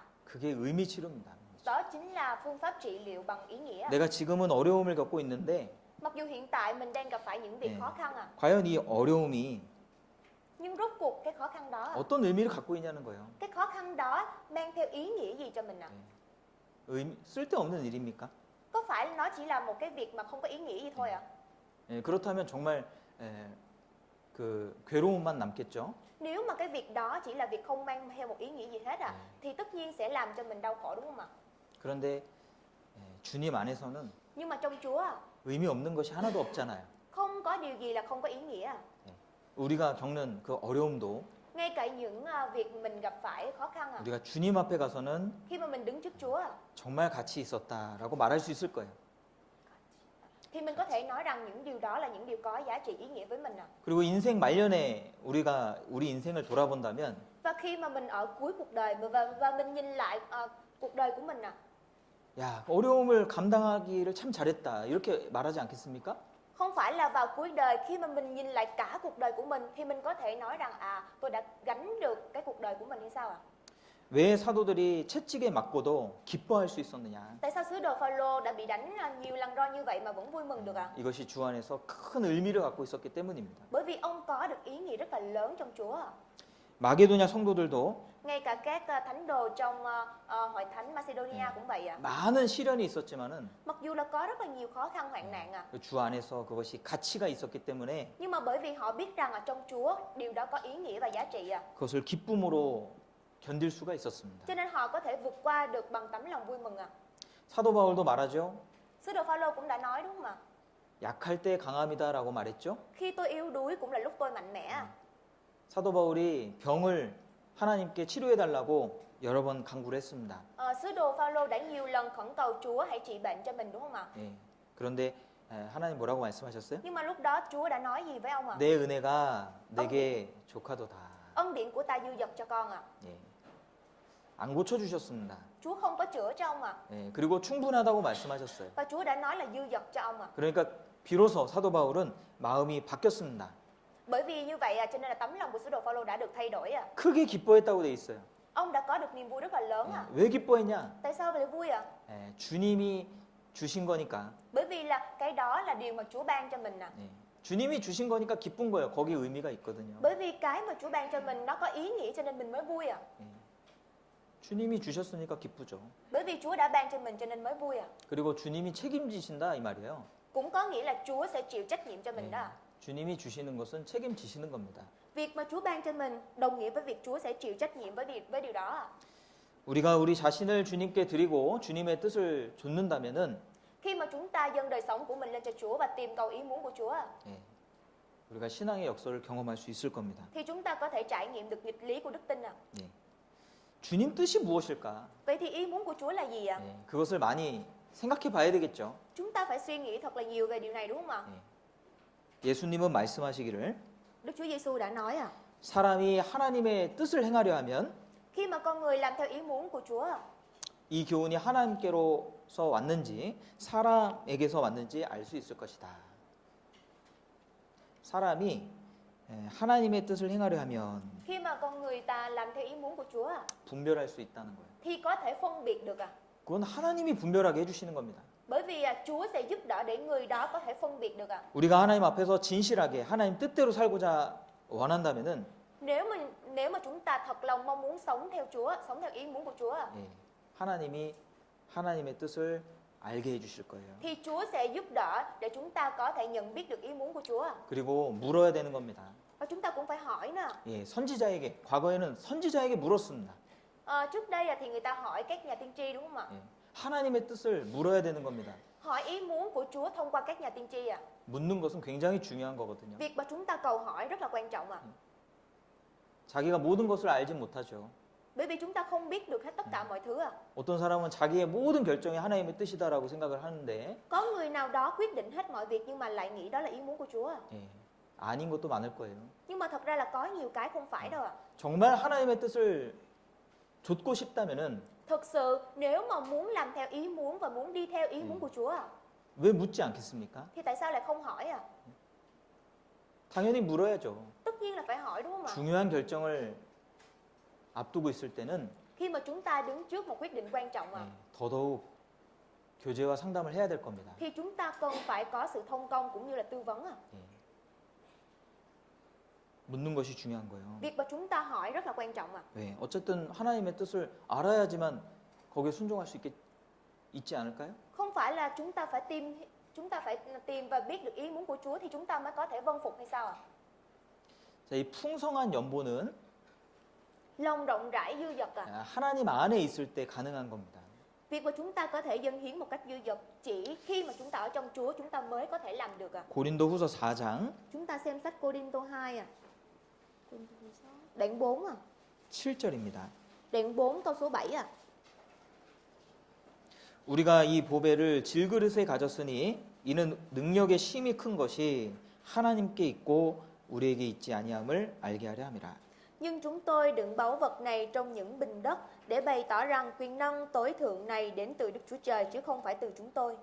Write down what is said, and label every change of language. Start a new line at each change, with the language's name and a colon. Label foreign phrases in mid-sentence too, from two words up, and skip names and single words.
Korean: 그게 의미 치료입니다.
Vietnamese: Đó chính là phương pháp trị liệu bằng ý nghĩa.
Korean: 내가 지금은 어려움을 겪고 있는데
Vietnamese: Mặc dù hiện tại mình đang gặp phải những việc khó khăn
Korean: 과연 이 어려움이
Vietnamese: nhưng rốt cuộc cái khó khăn đó,
Korean: 어떤 의미를 갖고 있냐는 거예요.
Vietnamese: cái khó khăn đó mang theo ý nghĩa gì cho mình
Korean: 쓸데없는 일입니까?
Vietnamese: Có phải nó chỉ là một cái việc mà không có ý nghĩa gì thôi ạ?
Korean: 그렇다면 정말 그 괴로움만 남겠죠.
Vietnamese: Nếu mà cái việc đó chỉ là việc không mang theo một ý nghĩa gì hết thì tất nhiên sẽ làm cho mình đau khổ đúng không ạ?
Korean: 그런데 주님 안에서는
Vietnamese: Nhưng mà trong Chúa
Korean: 의미 없는 것이 하나도 없잖아요.
Vietnamese: không có điều gì là không có ý nghĩa.
Korean: 우리가 겪는 그 어려움도
Vietnamese: Ngay cả những việc mình gặp phải khó khăn
Korean: 우리가 주님 앞에 가서는
Vietnamese: khi mà mình đứng trước Chúa
Korean: 정말 가치 있었다라고 말할 수 있을 거예요.
Vietnamese: thì mình có thể nói rằng những điều đó là những điều có giá trị ý nghĩa với mình
Korean: 그리고 인생 말년에 우리가 우리 인생을 돌아본다면
Vietnamese: Và khi mà mình ở cuối cuộc đời và mình nhìn lại cuộc đời của mình
Korean: 야, 어려움을 감당하기를 참 잘했다. 이렇게 말하지 않겠습니까?
Vietnamese: không phải là vào cuối đời khi mà mình nhìn lại cả cuộc đời của mình thì mình có thể nói rằng tôi đã gánh được cái cuộc đời của mình hay sao ạ?
Korean: 왜 사도들이 채찍에 맞고도 기뻐할 수 있었느냐?
Vietnamese: Tại sao sứ đồ Phaolô đã bị đánh nhiều lần roi như vậy mà vẫn vui mừng được ạ?
Korean: 이것이 주 안에서 큰 의미를 갖고 있었기 때문입니다.
Vietnamese: Bởi vì ông có được ý nghĩa rất là lớn trong Chúa.
Korean: 마게도냐 성도들도
Vietnamese: Ngay cả các thánh đồ trong hội thánh Macedonia cũng vậy ạ.
Korean: 많은 시련이 있었지만은
Vietnamese: Mặc dù là có rất là nhiều khó khăn hoạn nạn
Korean: 주 안에서 그것이 가치가 있었기 때문에
Vietnamese: nhưng mà bởi vì họ biết rằng trong Chúa điều đó có ý nghĩa và giá trị
Korean: 그것을 기쁨으로 견딜 수가 있었습니다.
Vietnamese: cho nên họ có thể vượt qua được bằng tấm lòng vui mừng
Korean: 사도 바울도 말하죠.
Vietnamese: Sứ đồ Phaolô cũng đã nói đúng không ạ?
Korean: 약할 때 강함이다라고 말했죠.
Vietnamese: Khi tôi yếu đuối cũng là lúc tôi mạnh mẽ.
Korean: 사도 바울이 병을 하나님께 치료해 달라고 여러 번 간구를 했습니다.
Vietnamese: Sứ đồ Phaolô đã nhiều lần khẩn cầu Chúa hãy trị bệnh cho mình đúng không ạ?
Korean: 예. 그런데 하나님 뭐라고 말씀하셨어요?
Vietnamese: Nhưng mà lúc đó Chúa đã nói gì với ông ạ?
Korean: 내 은혜가 내게 족하도다.
Vietnamese: Ân điển của ta dư dật cho con ạ.
Korean: 예. 안 고쳐 주셨습니다.
Vietnamese: Chúa không có chữa cho ông ạ.
Korean: 예. 그리고 충분하다고 말씀하셨어요.
Vietnamese: Và Chúa đã nói là dư dật cho ông ạ.
Korean: 그러니까 비로소 사도 바울은 마음이 바뀌었습니다.
Vietnamese: Bởi vì như vậy cho nên là tấm lòng của sứ đồ Phaolô đã được thay đổi
Korean: 크게 기뻐했다고 돼 있어요.
Vietnamese: Ông đã có được niềm vui rất là lớn
Korean: 왜 기뻐했냐?
Vietnamese: Tại sao lại vui
Korean: 주님이 주신 거니까.
Vietnamese: Bởi vì là cái đó là điều mà Chúa ban cho mình
Korean: 예. 주님이 주신 거니까 기쁜 거예요. 거기 의미가 있거든요.
Vietnamese: Bởi vì cái mà Chúa ban cho mình nó có ý nghĩa cho nên mình mới vui
Korean: 주님이 주셨으니까 기쁘죠.
Vietnamese: Bởi vì Chúa đã ban cho mình cho nên mới vui
Korean: 그리고 주님이 책임지신다 이 말이에요.
Vietnamese: Cũng có nghĩa là Chúa sẽ chịu trách nhiệm cho mình đó.
Korean: 주님이 주시는 것은 책임지시는 겁니다.
Vietnamese: Việc mà Chúa ban cho mình đồng nghĩa với việc Chúa sẽ chịu trách nhiệm với điều đó.
Korean: 우리가 우리 자신을 주님께 드리고 주님의 뜻을 좇는다면은
Vietnamese: Khi mà chúng ta dâng đời sống của mình lên cho Chúa và tìm cầu ý muốn của Chúa
Korean: 우리가 신앙의 역사를 경험할 수 있을 겁니다.
Vietnamese: thì chúng ta có thể trải nghiệm được nghịch lý của đức tin
Korean: 주님 뜻이 무엇일까?
Vietnamese: Vậy thì ý muốn của Chúa là gì
Korean: 그것을 많이 생각해 봐야 되겠죠.
Vietnamese: Chúng ta phải suy nghĩ thật là nhiều về điều này đúng không ạ?
Korean: 예수님은 말씀하시기를
Vietnamese: Đức Chúa Giêsu đã nói
Korean: 사람이 하나님의 뜻을 행하려 하면
Vietnamese: khi mà con người làm theo ý muốn của Chúa
Korean: 이 교훈이 하나님께로서 왔는지 사람에게서 왔는지 알 수 있을 것이다. 사람이 하나님의 뜻을 행하려 하면
Vietnamese: khi mà con người ta làm theo ý muốn của Chúa
Korean: 분별할 수 있다는 거예요.
Vietnamese: thì có thể phân biệt được
Korean: 그건 하나님이 분별하게 해주시는 겁니다.
Vietnamese: Bởi vì Chúa sẽ giúp đỡ để người đó có thể phân biệt được
Korean: 우리가 하나님 앞에서 진실하게 하나님 뜻대로 살고자 원한다면은
Vietnamese: Nếu mà chúng ta thật lòng mong muốn sống theo Chúa, sống theo ý muốn của Chúa
Korean: 하나님이 하나님의 뜻을 알게 해주실 거예요.
Vietnamese: thì Chúa sẽ giúp đỡ để chúng ta có thể nhận biết được ý muốn của Chúa.
Korean: 그리고 물어야 되는 겁니다.
Vietnamese: Và chúng ta cũng phải hỏi nè.
Korean: 선지자에게 과거에는 선지자에게 물었습니다.
Vietnamese: Trước đây thì người ta hỏi các nhà tiên tri đúng không ạ?
Korean: 하나님의 뜻을 물어야 되는 겁니다.
Vietnamese: hỏi ý muốn của Chúa thông qua các nhà tiên tri ạ.
Korean: 묻는 것은 굉장히 중요한 거거든요.
Vietnamese: Việc mà chúng ta cầu hỏi rất là quan trọng ạ.
Korean: 자기가 모든 것을 알지 못하죠.
Vietnamese: Bởi vì chúng ta không biết được hết tất cả mọi thứ ạ.
Korean: 어떤 사람은 자기의 모든 결정이 하나님의 뜻이다라고 생각을 하는데
Vietnamese: Có người nào đó quyết định hết mọi việc nhưng mà lại nghĩ đó là ý muốn của Chúa ạ.
Korean: 예, 아닌 것도 많을 거예요.
Vietnamese: Nhưng mà thật ra là có nhiều cái không phải đâu ạ.
Korean: 정말 하나님의 뜻을 좇고 싶다면은
Vietnamese: Thực sự nếu mà muốn làm theo ý muốn và muốn đi theo ý muốn của Chúa ạ,
Korean: 왜 묻지 않겠습니까?
Vietnamese: thì tại sao lại không hỏi ạ?
Korean: 당연히 물어야죠.
Vietnamese: Tất nhiên là phải hỏi đúng không ạ?
Korean: 중요한 결정을 앞두고 있을 때는
Vietnamese: Khi mà chúng ta đứng trước một quyết định quan trọng ạ,
Korean: 더더욱 교제와 상담을 해야 될 겁니다.
Vietnamese: thì chúng ta cần phải có sự thông công cũng như là tư vấn ạ.
Korean: 예. 묻는 것이 중요한 거예요.
Vietnamese: Việc mà chúng ta hỏi rất là quan trọng ạ.
Korean: 왜? 어쨌든 하나님의 뜻을 알아야지만 거기에 순종할 수 있지 않을까요?
Vietnamese: Không phải là chúng ta phải tìm và biết được ý muốn của Chúa thì chúng ta mới có thể vâng phục hay sao ạ?
Korean: 자, 이 풍성한 연보는
Vietnamese: Lòng rộng rãi dư dật ạ.
Korean: 하나님 안에 있을 때 가능한 겁니다.
Vietnamese: Việc mà chúng ta có thể dâng hiến một cách dư dật chỉ khi mà chúng ta ở trong Chúa chúng ta mới có thể làm được ạ.
Korean: 고린도후서 4장
Vietnamese: Chúng ta xem sách Cô-đinh-tô 2 ạ. Đoạn 4 ạ.
Korean: 7절입니다.
Vietnamese: Đoạn 4 câu số 7 ạ.
Korean: 우리가 이 보배를 질그릇에 가졌으니 이는 능력의 힘이 큰 것이 하나님께 있고 우리에게 있지 아니함을 알게 하려 함이라.
Vietnamese: Nhưng chúng tôi đựng báu vật này trong những bình đất để bày tỏ rằng quyền năng tối thượng này đến từ Đức Chúa Trời chứ không phải từ chúng tôi.